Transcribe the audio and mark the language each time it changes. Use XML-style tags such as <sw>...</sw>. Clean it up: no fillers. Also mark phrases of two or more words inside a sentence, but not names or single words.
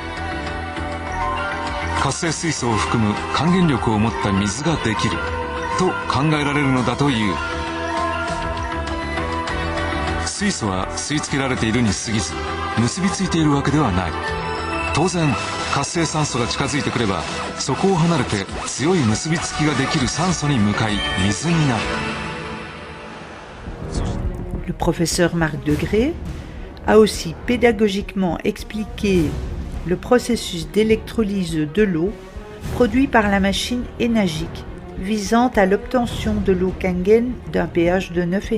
<ja>活性水素を含む還元力を持った水ができると考えられるのだという。水素は吸い付けられているに過ぎず、結びついているわけではない。当然活性酸素が近づいてくればそこを離れて強い結びつきができる酸素に向かい水になる。</ja> <fr>Le professeur Marc Degré a aussi pédagogiquement expliqué le processus d'électrolyse de l'eau produit par la machine Enagic, visant à l'obtention de l'eau Kangen d'un pH de 9,5.</fr>